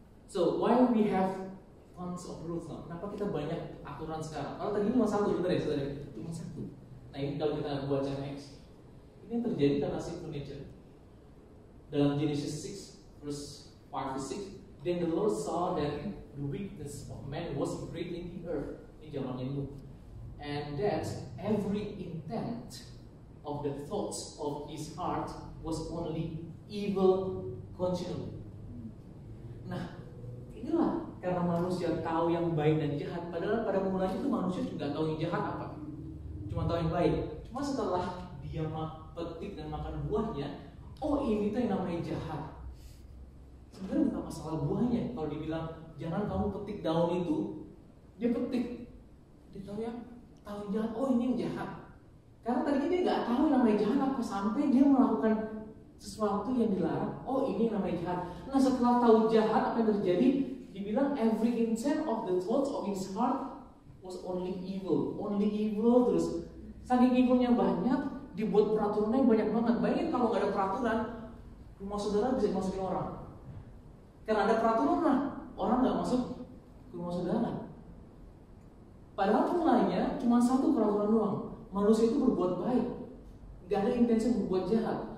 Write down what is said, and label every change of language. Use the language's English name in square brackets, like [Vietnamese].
[English] So why we have tons of rules now? [Indonesian] Kenapa kita banyak aturan sekarang? Kalau tadi cuma satu, benar ya saudara? Cuma satu. Nah ini kalau kita baca next, ini yang terjadi karena [English] sinful nature. [Indonesian] Dalam [English] Genesis 6 verse 5-6, then the Lord saw that the wickedness of man was great in the earth. [Indonesian] Ini zamannya Nuh. [English] And that every intent of the thoughts of his heart was only evil continually. [Indonesian] Nah, inilah karena manusia tahu yang baik dan jahat. Padahal pada mulanya itu manusia juga tahu yang jahat apa, cuma tahu yang baik. Cuma setelah dia petik dan makan buahnya, ini tuh yang namanya jahat. Sebenarnya bukan masalah buahnya. Kalau dibilang jangan kamu petik daun itu, dia petik, dia tahu yang jahat. Ini yang jahat. Karena tadinya dia nggak tahu yang namanya jahat apa, sampai dia melakukan sesuatu yang dilarang. Ini yang namanya jahat. Nah setelah tahu jahat, apa yang terjadi? He Dibilang [English] every intent of the thoughts of his heart was only evil [Indonesian] terus. Saking evilnya banyak, dibuat peraturannya banyak banget. Bayangin kalau nggak ada peraturan, rumah saudara bisa dimasukin orang. Karena ada peraturan lah, orang nggak masuk ke rumah saudara. Padahal mulainya cuma satu peraturan doang. Manusia itu berbuat baik, nggak ada intensi berbuat jahat.